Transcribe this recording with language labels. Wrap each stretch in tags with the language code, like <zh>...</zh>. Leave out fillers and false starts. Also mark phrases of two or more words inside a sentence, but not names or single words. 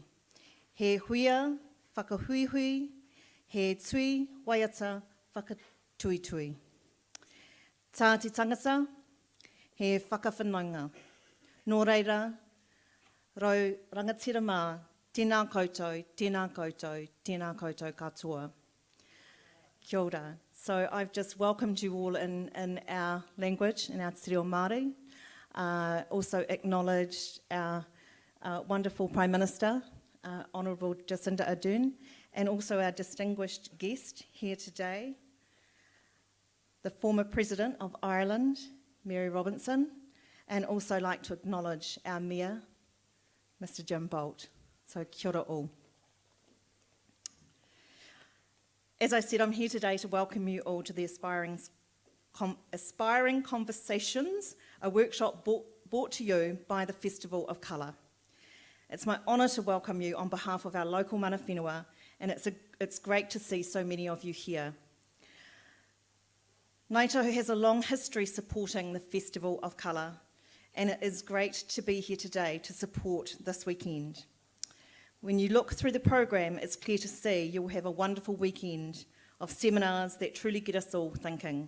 <mi>He huia whakahuihui, he tui waiata whakatuitui. Tā te tangata, he whakawhanaunga. Nō reira, rau rangatira mā, tēnā koutou, tēnā koutou, tēnā koutou katoa. Kia ora.</mi> <en>So I've just welcomed you all in our language, in our</en> <mi>te reo Māori.</mi> <en>Also acknowledged our wonderful Prime Minister, Honourable Jacinda Ardern, and also our distinguished guest here today, the former President of Ireland, Mary Robinson, and also like to acknowledge our Mayor, Mr. Jim Bolt. So</en> <mi>kia ora</mi> <en>all. As I said, I'm here today to welcome you all to the Aspiring Conversations, a workshop brought to you by the Festival of Colour. It's my honour to welcome you on behalf of our local</en> <mi>mana whenua,</mi> <en>and it's great to see so many of you here. Ngāi Tahu has a long history supporting the Festival of Colour, and it is great to be here today to support this weekend. When you look through the program, it's clear to see you'll have a wonderful weekend of seminars that truly get us all thinking.</en>